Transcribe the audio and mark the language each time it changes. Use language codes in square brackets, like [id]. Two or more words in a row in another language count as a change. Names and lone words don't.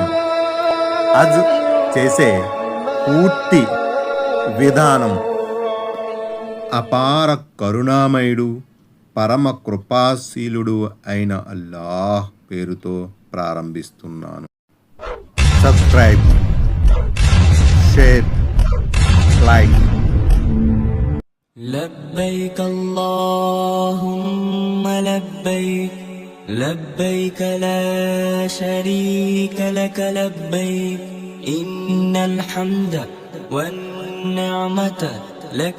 [te] హజ్ చేసే పూర్తి విధానం అపార కరుణామయుడు, పరమ కృపాశీలుడు అయిన అల్లాహ్ పేరుతో ప్రారంభిస్తున్నాను. [en] Subscribe, share, like. [ar] لبيك اللهم لبيك لبيك لا شريك لك لبيك إن الحمد والنعمة لك